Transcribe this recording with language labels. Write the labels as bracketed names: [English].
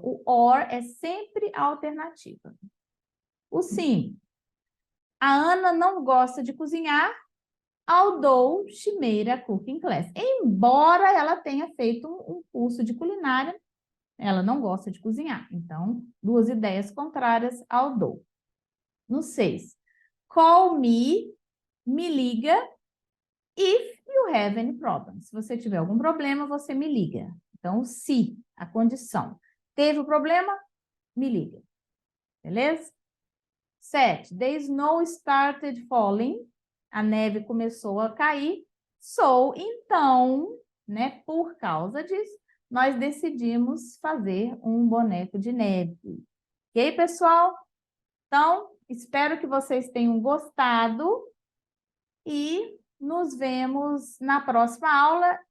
[Portuguese] O or é sempre a alternativa. O sim. A Ana não gosta de cozinhar, [English] although she made a cooking class. [Portuguese] Embora ela tenha feito um curso de culinária, ela não gosta de cozinhar. Então, duas ideias contrárias, although. No 6. [English] Call me, [Portuguese] me liga, [English] if you have any problem. [Portuguese] Se você tiver algum problema, você me liga. Então, se, a condição. Teve o problema? Me liga. Beleza? 7. [English] The snow started falling. [Portuguese] A neve começou a cair. So, então, né, por causa disso, nós decidimos fazer um boneco de neve. Ok, pessoal? Então, espero que vocês tenham gostado e nos vemos na próxima aula.